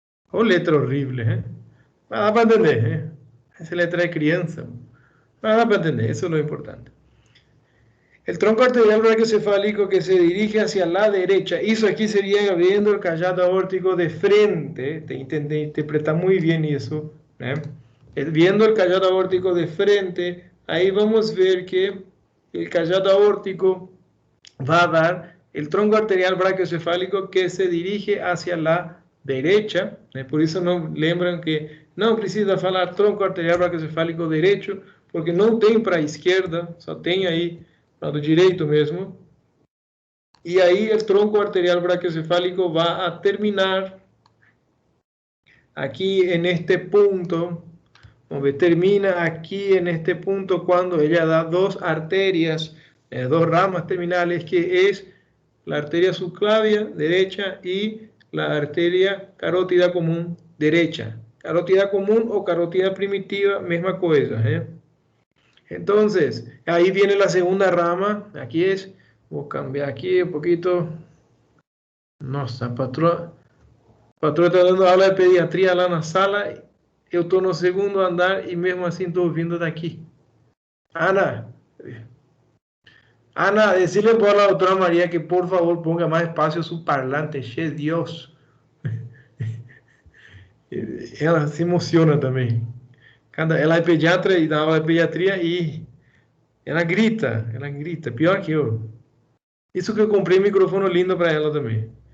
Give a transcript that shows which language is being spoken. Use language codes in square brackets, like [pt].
[es] Oh, letra horrible, ¿eh? Nada para entender, ¿eh? Esa letra de crianza. Nada para entender, eso es lo importante. El tronco arterial brachiocefálico que se dirige hacia la derecha, eso aquí sería viendo el callado aórtico de frente, te interpreta muy bien eso, ¿eh? Viendo el callado aórtico de frente, ahí vamos a ver que el callado aórtico va a dar el tronco arterial brachiocefálico que se dirige hacia la derecha, por eso no lembran que [pt] não precisa falar tronco arterial brachiocefálico derecho, porque não tem para a esquerda, só tem aí para o direito mesmo. [es] E aí el tronco arterial brachiocefálico va a terminar aquí en este punto, termina aquí en este punto cuando ella da dos arterias, dos ramas terminales, que es la arteria subclavia derecha y la arteria carótida común derecha. Carótida común o carótida primitiva, misma cosa. Entonces, ahí viene la segunda rama. Aquí es, voy a cambiar aquí un poquito. [pt] Nossa, patroa está dando aula de pediatría lá na sala. Eu estou no segundo andar e mesmo assim estou ouvindo daqui. [es] Ana, decirle por la doctora María que por favor ponga más espacio su parlante, che Dios. [pt] Ela se emociona também. Ela é pediatra e dá aula de pediatria e ela grita, pior que eu. Isso que eu comprei um microfone lindo para ela também.